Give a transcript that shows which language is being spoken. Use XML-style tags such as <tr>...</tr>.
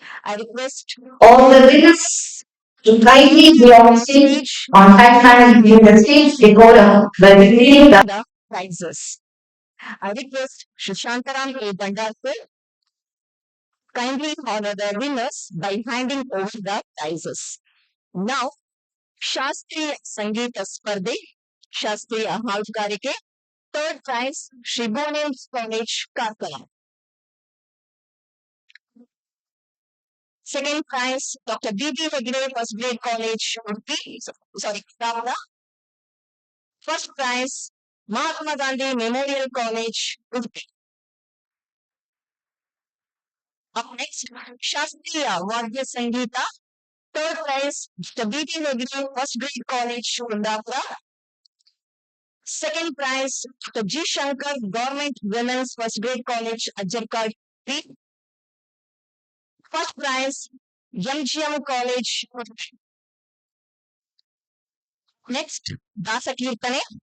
<en>I request all the winners to kindly be on stage on time and give the stage decorum by revealing the prizes. I request Shashantaram A. Bhandarkar kindly honor the winners by handing over the prizes.</en> <kn>Now, ಶಾಸ್ತ್ರೀಯ ಸಂಗೀತ ಸ್ಪರ್ಧೆ ಶಾಸ್ತ್ರೀಯ ಹಾಡುಗಾರಿಕೆ third prize Shri Bhuvanesh college Karkala. Second prize doctor B Hegde first grade college Udupi Karkala. First prize Mahatma Gandhi memorial college Udupi. Next ಶಾಸ್ತ್ರೀಯ ವಾದ್ಯ ಸಂಗೀತ third prize doctor B Hegde first grade college Kundapura.</kn> <en>Second prize, Dr. G. Shankar, Government Women's First Grade College, Ajjarkad. First prize, MGM College. Next, Dasa Kirtane.</en>